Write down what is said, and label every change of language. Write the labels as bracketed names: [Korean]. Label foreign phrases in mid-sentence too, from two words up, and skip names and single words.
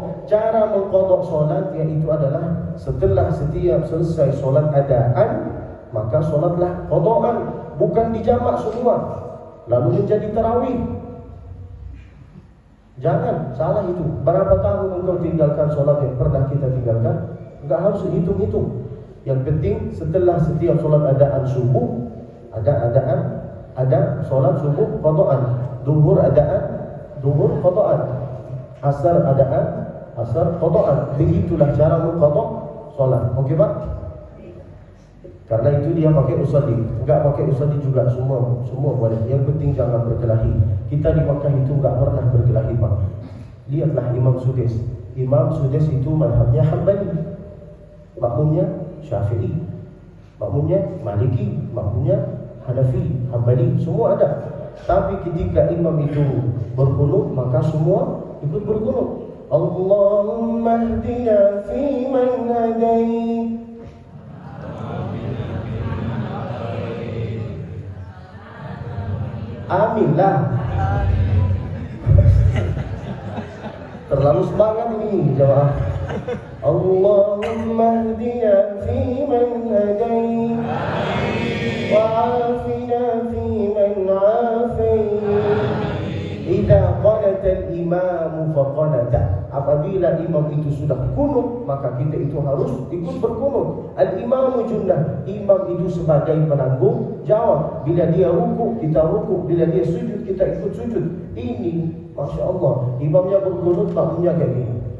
[Indonesian] Cara mengqada' solat yaitu adalah setelah setiap selesai solat adaan, maka solatlah qada'an, bukan dijamak semua lalu menjadi tarawih. Jangan salah itu. Berapa tahun engkau tinggalkan solat yang pernah kita tinggalkan? Enggak harus hitung-hitung. Yang penting setelah setiap solat adaan subuh, ada solat subuh qada'an, zuhur adaan, zuhur qada'an, asar adaan, asar qada'an. Begitulah cara mengqada' solat. Okey Pak? Karena itu dia pakai usalli, enggak pakai usalli juga semua boleh. Yang penting jangan berkelahi. Kita di Makkah itu enggak pernah berkelahi Pak. Lihatlah Imam Sudais. Imam Sudais itu mazhabnya Hambali, makmumnya Syafi'i, makmumnya Maliki, makmumnya Hanafi, Hambali, semua ada. Tapi ketika imam itu berqunut, maka semua ikut berqunut. [Arabic] اللهم اهدنا في من هديت, [Indonesian] aminlah. Terlalu semangat ini jemaah. [Arabic] اللهم اهدنا في من هديت، وعافنا في من عافيت، إمام فقنت. [Indonesian] Apabila imam itu sudah kunut, maka kita itu harus ikut berkunut. [Arabic] الإمام جنة. [Indonesian] Imam itu sebagai penanggung jawab. Bila dia ruku, kita ruku. Bila dia sujud, kita ikut sujud. Ini, [Arabic] ما شاء الله, [Indonesian] imamnya berkunut, makmumnya kayak gini.